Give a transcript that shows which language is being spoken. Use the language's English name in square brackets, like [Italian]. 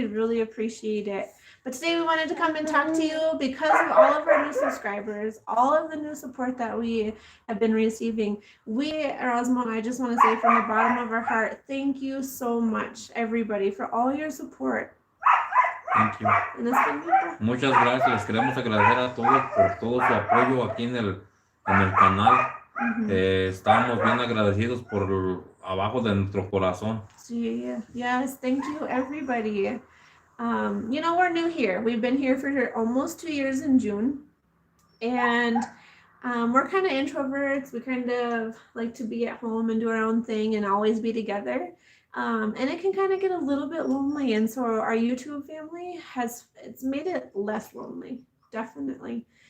[English] We'd really appreciate it. But today we wanted to come and talk to you because of all of our new subscribers, all of the new support that we have been receiving. Erasmo and I just want to say from the bottom of our heart, thank you so much, everybody, for all your support. Thank you. [Spanish] Muchas gracias. Les queremos agradecer a todos por todo su apoyo aquí en el canal. Estamos bien agradecidos por abajo de nuestro corazón. [English] Sí, yes, thank you, everybody. We're new here. We've been here for almost 2 years in June. And we're kind of introverts. We kind of like to be at home and do our own thing and always be together. And it can kind of get a little bit lonely. And so our YouTube family it's made it less lonely, definitely.